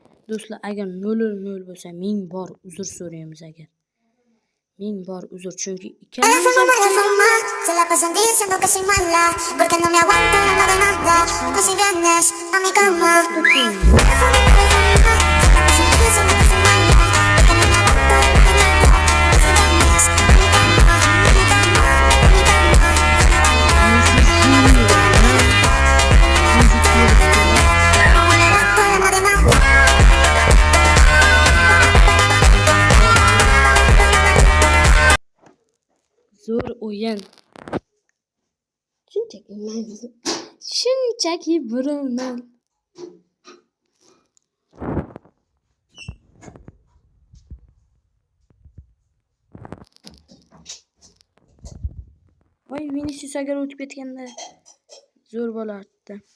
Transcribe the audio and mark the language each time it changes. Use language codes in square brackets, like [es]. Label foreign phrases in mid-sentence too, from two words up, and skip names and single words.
[uz] Do'stlar, agar 0-0 bo'lsa, ming bor uzr so'raymiz agar. Ming bor uzr, chunki ikkalamiz ham [es] Se la pasan diciendo que soy mala, porque no me aguanto, no de nada. Pues si vienes a mi cama, se la pasan diciendo que soy mala, porque no me aguanto, no de nada. Pues si vienes a mi cama, a mi cama, a mi cama. No me aguanto, no de nada. [uz] zo'r o'yin. Shunchaki 1-0. Voy, Vinicius agar o'tib ketganda zo'r bo'lardi.